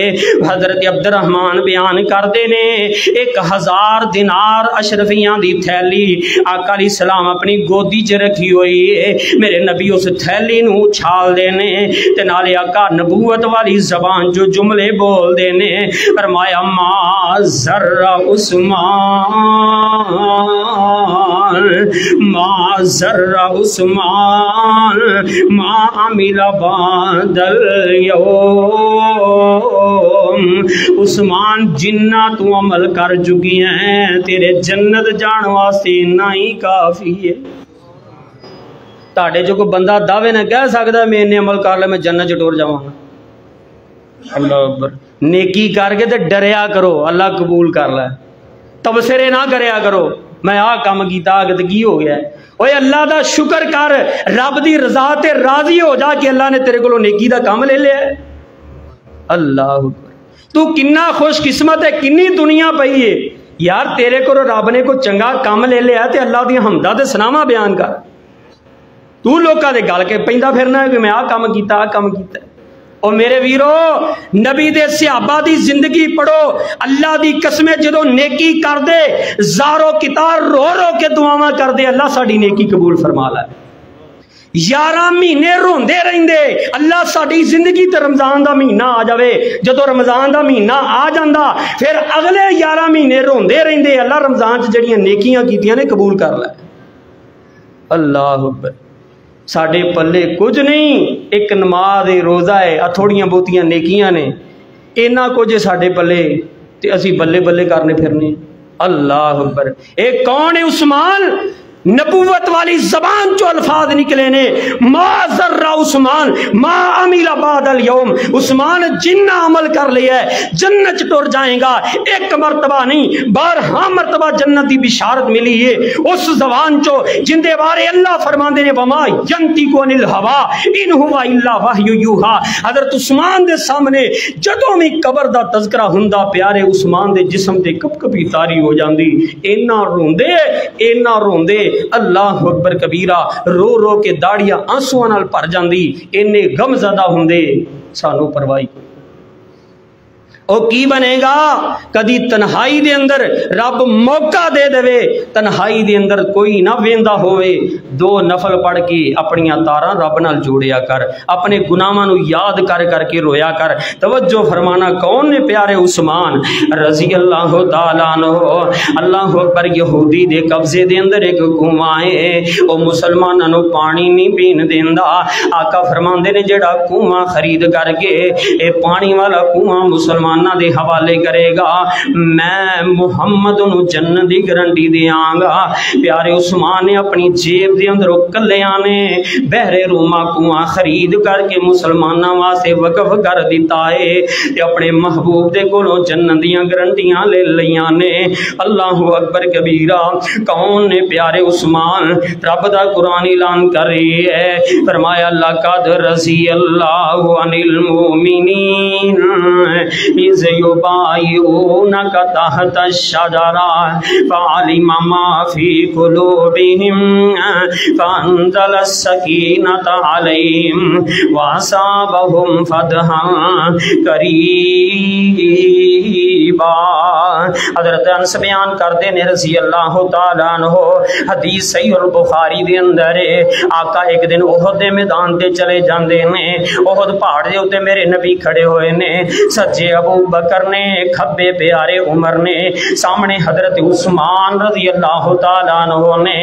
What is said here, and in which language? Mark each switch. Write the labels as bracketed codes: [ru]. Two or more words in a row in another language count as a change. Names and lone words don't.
[pa] حضرت عبد الرحمن بیان کردے نے 1000 دینار اشرفیاں دی تھیلی آقا [ar] علیہ السلام [pa] اپنی گودی چ رکھی ہوئی ہے۔ میرے نبی اس تھیلی نو اچھال دینے تے نالے آقا نبوت والی زبان جو جملے بول دینے، فرمایا [ar] ما ذر عثمان، ما ذر عثمان ما عمل بعد اليوم۔ [pa] عثمان جنہ تو عمل کر چکی ہیں تیرے جنت جان واسطے نہ ہی کافی ہے۔ تاڑے جو کوئی بندہ دعوے نہ کہہ سکتا میں نے عمل کر لے میں جنت چ ٹور جاواں گا۔ [ar] اللہ اکبر، [pa] نیکی کر کے تے ڈریا کرو اللہ قبول کر لے، تبصرے نہ کریا کرو میں آ کام کیتا کہ کی ہو گیا ہے۔ اوے اللہ دا شکر کر، رب دی رضا تے راضی ہو جا کہ اللہ نے تیرے کو نیکی دا کام لے لیا ہے۔ [ar] اللہ اکبر، [pa] تو کنا خوش قسمت ہے، کنی دنیا پئی ہے یار، تیرے کو رب نے کوئی چنگا کام لے لیا تے اللہ دی حمداں تے ثناواں بیان کر۔ تو لوکاں دے گل کے پیندا پھرنا ہے کہ میں آ کام کیتا آ کام کیتا۔ اور میرے ویرو، نبی دے صحابہ دی زندگی پڑھو، اللہ دی قسمیں جدو نیکی کر دے زارو کتار رو رو کے دعاواں کر دے اللہ ساڈی نیکی قبول فرما لے۔ 11 مہینے روندے رہندے اللہ ساڈی زندگی تے رمضان دا مہینہ آ جاوے، جدو رمضان دا مہینہ آ جاندا پھر اگلے 11 مہینے روندے رہندے اللہ رمضان چ جڑیاں نیکیاں کیتیاں نے قبول کر لے۔ [ar] اللہ اکبر، [pa] ساڈے پلے کچھ نہیں، ایک نماز روزہ ہے، تھوڑیاں بہتیاں نیکیاں نے، اینا کچھ ساڈے پلے تے اسی بلے بلے کرنے پھرنے۔ [ar] اللہ اکبر۔ [pa] ایک کون ہے عثمان؟ نبوت والی زبان جو الفاظ نکلے نے، [ar] ما ذرہ عثمان ما عمل بعد اليوم، [pa] عثمان جنہ عمل کر لیا ہے جنت ٹر جائیں گا، ایک مرتبہ نہیں 12 مرتبہ جنت دی بشارت ملی ہے اس زبان چو جن دے بارے اللہ فرماندے نے [ar] وما ینطق عن الہوی ان هو الا وحی یوحا۔ [pa] حضرت عثمان دے سامنے جدوں بھی قبر دا تذکرہ ہوندا پیارے عثمان دے جسم تے کپ کپی تاری ہو جاندی، اینا روندے [ar] اللہ اکبر کبیرہ، [pa] رو رو کے داڑیاں آنسواں نال بھر جاندی، اینے غم زدہ ہوندے سانو پرواہی۔ او کی بنے گا؟ کدی تنہائی دے اندر رب موقع دے دے، تنہائی دے اندر کوئی نہ ویندا ہوئے، 2 نفل پڑھ کے اپنی تاراں رب نال جوڑیا کر، اپنے گناہاں نو یاد کر کر کے رویا کر۔ توجہ فرمانا، کون نے پیارے عثمان [ar] رضی اللہ تعالیٰ عنہ۔ اللہ اکبر۔ [pa] یہودی دے قبضے دے اندر ایک کنواں ہے، او مسلماناں نو پانی نہیں پین دیندا۔ آقا فرماندے نے جڑا کنواں خرید کر کے اے پانی والا کنواں مسلمان دے حوالے کرے گا، میں محمد نو جنت دی گارنٹی دیاں گا۔ پیارے عثمان نے اپنی جیب دے اندر کلیاں نے بحر روما کنواں خرید کر کے مسلماناں واسطے وقف کر دیتا ہے تے اپنے محبوب دے کولوں جنت دیاں گارنٹیاں لے لیاں نے۔ [ar] اللہ اکبر کبیرہ۔ [pa] کون نے پیارے عثمان؟ رب دا قرآن اعلان کر رہی ہے، فرمایا [ar] لقد رضی اللہ عن المؤمنین اذ یبایعونک تحت الشجرہ فعلم ما فی قلوبہم فانزل السکینۃ علیہم واصابہم فتحا قریبا۔ [pa] حضرت انس بیان کرتے نے [ar] رضی اللہ تعالیٰ عنہ، [pa] حدیث صحیح البخاری دے اندر ہے، آقا ایک دن احد دے میدان تے چلے جاندے نے، احد پہاڑ دے اوتے میرے نبی کھڑے ہوئے نے، سجے ابو بکر نے، کھبے پیارے عمر نے، سامنے حضرت عثمان [ar] رضی اللہ تعالیٰ عنہ [pa] نے۔